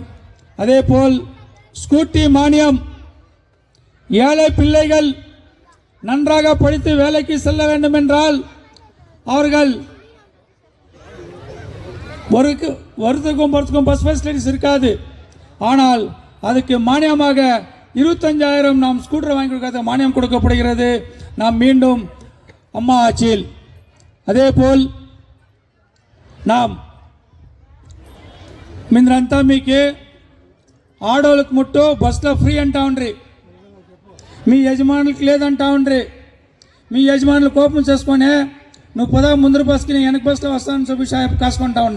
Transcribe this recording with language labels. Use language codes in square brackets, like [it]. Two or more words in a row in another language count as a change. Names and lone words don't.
[ta] அதேபோல் ஸ்கூட்டி மானியம், ஏழை பிள்ளைகள் நன்றாக படித்து வேலைக்கு செல்ல வேண்டும் என்றால் அவர்கள் வருத்துக்கும் [en] bus facilities [ta] இருக்காது. ஆனால் அதுக்கு மானியமாக 25,000 நாம் ஸ்கூட்டர் வாங்கி கொடுக்காத மானியம் கொடுக்கப்படுகிறது நாம் மீண்டும் அம்மா ஆட்சியில். அதேபோல் நாம் [te] మింద్రంతా మీకే ఆడోళ్ళకు ముట్టు బస్సులో ఫ్రీ అంటా ఉండ్రి, మీ యజమానులకు లేదంటా ఉండ్రి. మీ యజమానులు కోపం చేసుకొని నువ్వు పదా ముందర బస్కి నేను వెనక బస్సులో వస్తానని చెప్పి కాసుకుంటా ఉండే.